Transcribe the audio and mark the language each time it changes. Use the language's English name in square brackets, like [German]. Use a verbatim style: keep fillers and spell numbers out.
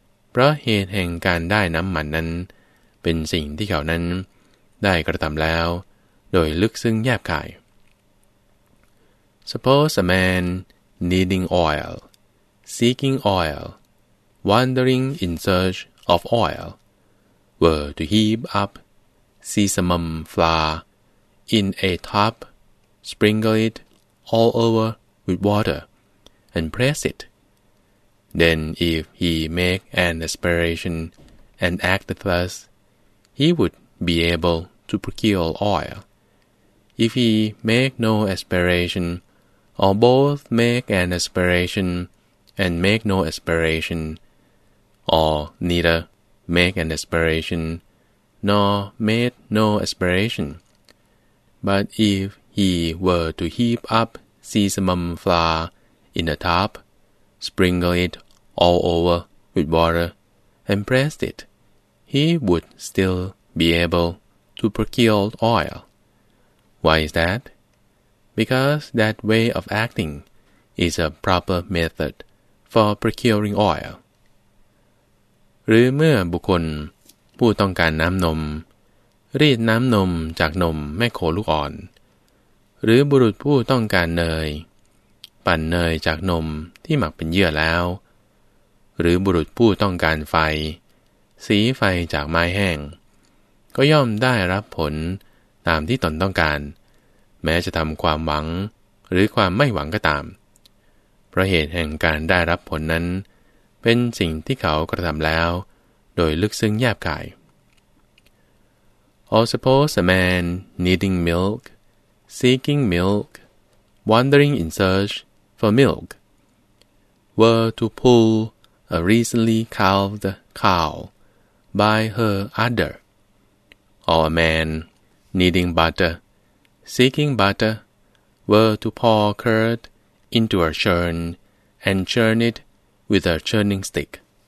[Thai] เพราะเหตุแห่งการได้น้ำมันนั้นเป็นสิ่งที่เขานั้นได้กระทำแล้วโดยลึกซึ้งแยบคาย [English] Suppose a man needing oil, seeking oil, wandering in search of oil, were to heap up sesamum flour in a tub, sprinkle it all over with water, and press it. Then if he make an aspiration and act thus, he would be able to procure oil. If he make no aspiration, or both make an aspiration and make no aspiration, or neither make an aspiration nor made no aspiration, but if he were to heap up sesamum flour in a tub, sprinkle it. all over with water, and pressed it, he would still be able to procure oil. Why is that? Because that way of acting is a proper method for procuring oil. [Thai] หรือเมื่อบุคคลผู้ต้องการน้ำนมรีดน้ำนมจากนมแม่โคลูกอ่อนหรือบุรุษผู้ต้องการเนยปั่นเนยจากนมที่หมักเป็นเยื่อแล้ว หรือบุรุษผู้ต้องการไฟสีไฟจากไม้แห้งก็ย่อมได้รับผลตามที่ตนต้องการแม้จะทำความหวังหรือความไม่หวังก็ตามเพราะเหตุแห่งการได้รับผลนั้นเป็นสิ่งที่เขากระทำแล้วโดยลึกซึ้งแยบคาย [English] Or suppose a man needing milk, seeking milk, wandering in search for milk, were to pull a recently calved cow by her udder, or a man needing butter, seeking butter, were to pour curd into a churn and churn it with a churning stick.